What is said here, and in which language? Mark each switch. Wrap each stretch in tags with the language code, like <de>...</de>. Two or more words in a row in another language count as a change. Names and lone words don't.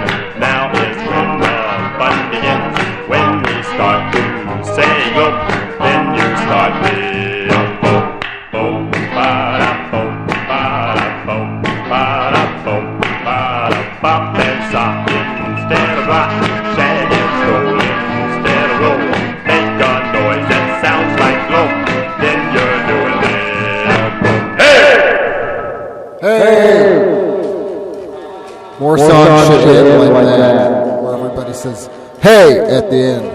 <en>Now is when the fun begins. When we start to say go, then you start with boom, boom, ba-da-boom, ba-da-boom, ba-da-boom, ba-da, bop and sock instead of rock, shag and stroll instead of roll. Make a noise that sounds like glow. Then you're doing this. Hey! More songs should end like that, where everybody says, hey at the end.</en>